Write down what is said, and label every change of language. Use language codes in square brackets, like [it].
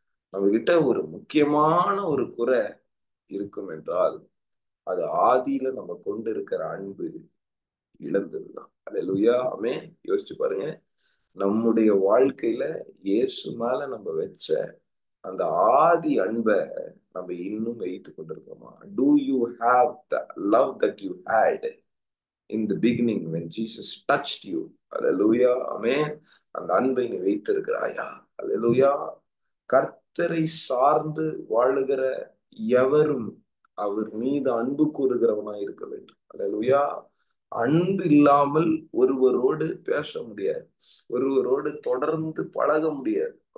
[ta] நம்ம கிட்ட ஒரு முக்கியமான ஒரு குறை இருக்கும் என்றால் அது ஆதியில நம்ம கொண்டு இருக்கிற அன்பு இழந்ததுதான். அல்லேலூயா. ஆமென். யோசிச்சு பாருங்க, நம்முடைய வாழ்க்கையில இயேசு மேல நம்ம வச்ச அந்த ஆதி அன்பை நம்ம இன்னும் வைத்து கொண்டிருக்கோமா? [en] Do you have the love that you had in the beginning when Jesus touched you? [ta] அல்லேலூயா. ஆமென். அந்த அன்பை நீ வைத்திருக்கிறாயா? அல்லேலூயா. கர்த்தரை சார்ந்து வாழுகிற எவரும் அவர் மீது அன்பு கூறுகிறவனாய் இருக்க வேண்டும். அல்லேலூயா. அன்பு இல்லாமல் ஒருவரோடு பேச முடியாது, ஒருவரோடு தொடர்ந்து பழக முடியாது.